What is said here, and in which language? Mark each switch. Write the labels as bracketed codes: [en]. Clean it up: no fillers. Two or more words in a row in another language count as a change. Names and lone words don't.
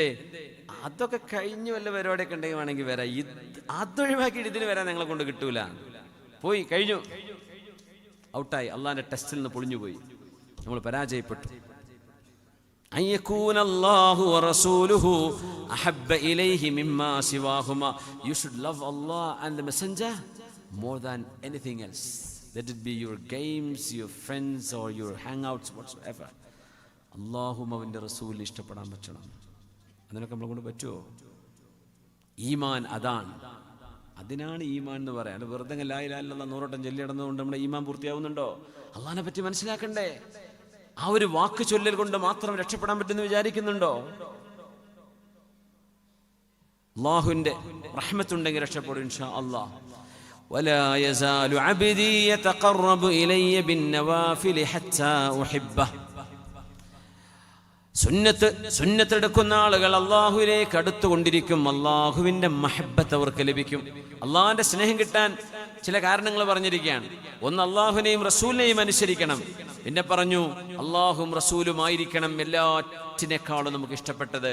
[ml] അതൊക്കെ കഴിഞ്ഞ് വല്ല പരിപാടിയൊക്കെ ഉണ്ടെങ്കിൽ വേണമെങ്കിൽ വരാം. അതൊഴിവാക്കിയിട്ട് ഇതിന് വരാൻ ഞങ്ങളെ കൊണ്ട് കിട്ടൂല. പോയി കഴിഞ്ഞു, ഔട്ടായി. അള്ളാഹിന്റെ ടെസ്റ്റിൽ നിന്ന് പൊളിഞ്ഞുപോയി, നമ്മൾ പരാജയപ്പെട്ടു. [ar] أن يكون الله ورسوله أحب إليه مما سواهما. [en] You should love Allah and the messenger more than anything else. Let it be your games, your friends or your hangouts, whatsoever. [ml] അല്ലാഹും അവൻ്റെ റസൂലിനെ ഇഷ്ടപ്പെടാൻ പറ്റണം. അതിനൊക്കെ നമ്മളെ കൊണ്ട് പറ്റുമോ? ഈമാൻ അതാണ്. അതിനാണ് ഈമാൻ എന്ന് പറയാം. വെറുതെ [ar] لا إله إلا الله [ml] 100 വട്ടം ചൊല്ലി നടന്നുകൊണ്ട് നമ്മുടെ ഈമാൻ പൂർത്തിയാവുന്നുണ്ടോ? അള്ളാഹിനെ പറ്റി മനസ്സിലാക്കണ്ടേ? ആ ഒരു വാക്ക് ചൊല്ലൽ കൊണ്ട് മാത്രം രക്ഷപ്പെടാൻ പറ്റുമെന്ന് വിചാരിക്കുന്നുണ്ടോ? അല്ലാഹുവിന്റെ റഹ്മത്തുണ്ടെങ്കിൽ രക്ഷപ്പെടും [ar] إن شاء الله. ولا يزال عبدي يتقرب إلي بالنوافل حتى أحبه. [ml] സുന്നത്തെടുക്കുന്ന ആളുകൾ അള്ളാഹുവിലേക്ക് അടുത്തുകൊണ്ടിരിക്കും. അള്ളാഹുവിന്റെ മഹബ്ബത്ത് അവർക്ക് ലഭിക്കും. അള്ളാഹിന്റെ സ്നേഹം കിട്ടാൻ ചില കാരണങ്ങൾ പറഞ്ഞിരിക്കുകയാണ്. ഒന്ന്, അള്ളാഹുവിനെയും റസൂലിനെയും അനുസരിക്കണം. പിന്നെ പറഞ്ഞു അള്ളാഹും റസൂലുമായിരിക്കണം എല്ലാറ്റിനേക്കാളും നമുക്ക് ഇഷ്ടപ്പെട്ടത്.